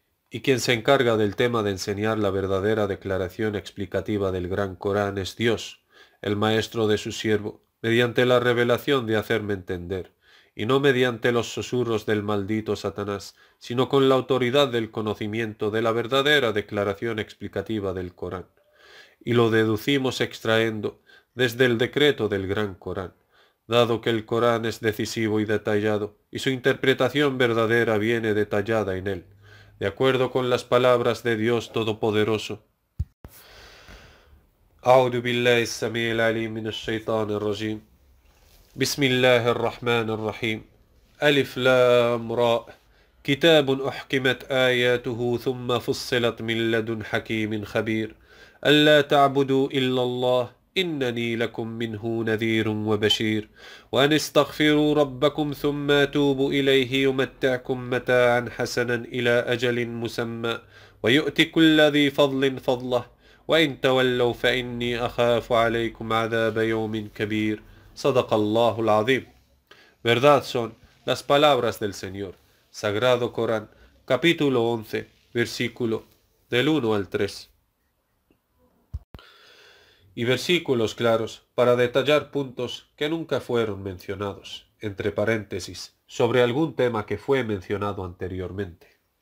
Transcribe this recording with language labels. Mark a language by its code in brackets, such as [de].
[es] Y quien se encarga del tema de enseñar la verdadera declaración explicativa del Gran Corán es Dios, el maestro de su siervo, mediante la revelación de hacerme entender, y no mediante los susurros del maldito Satanás, sino con la autoridad del conocimiento de la verdadera declaración explicativa del Corán. Y lo deducimos extraendo desde el decreto del Gran Corán, dado que el Corán es decisivo y detallado, y su interpretación verdadera viene detallada en él, de acuerdo con las palabras de Dios Todopoderoso. [ar] أعوذ بالله السميع العليم من الشيطان الرجيم بسم الله الرحمن الرحيم ألف لام راء كتاب أحكمت آياته ثم فصلت من لدن حكيم خبير ألا تعبدوا إلا الله إنني لكم منه نذير وبشير وأن استغفروا ربكم ثم توبوا إليه يمتعكم متاعا حسنا إلى أجل مسمى ويؤتي كل ذي فضل فضله وإن تولوا فإني أخاف عليكم عذاب يوم كبير صدق الله العظيم. [es] Verdad son las palabras del Señor. Sagrado Corán, capítulo 11, versículo del 1 al 3. Y versículos claros para detallar puntos que nunca fueron mencionados, entre paréntesis, sobre algún tema que fue mencionado anteriormente.